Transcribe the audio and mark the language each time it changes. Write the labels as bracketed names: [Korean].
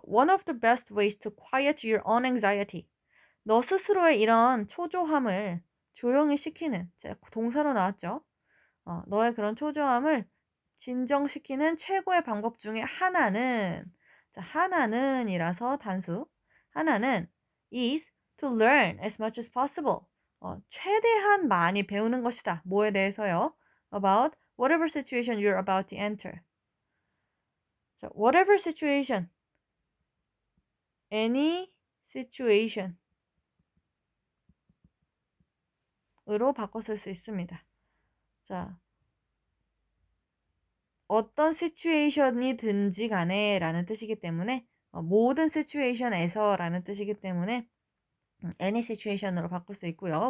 [English] One of the best ways to quiet your own anxiety. [Korean] 너 스스로의 이런 초조함을 조용히 시키는, 동사로 나왔죠. 너의 그런 초조함을 진정시키는 최고의 방법 중에 [English] 하나는, [Korean] 자, 하나는이라서 단수. 하나는 [English] is to learn as much as possible. [Korean] 최대한 많이 배우는 것이다. 뭐에 대해서요? [English] About whatever situation you're about to enter. [Korean] 자, whatever situation. any situation 으로 바꿔 쓸 수 있습니다. 자, 어떤 [English] situation [Korean] 이든지 간에 라는 뜻이기 때문에 모든 situation에서 라는 뜻이기 때문에 any situation으로 바꿀 수 있고요.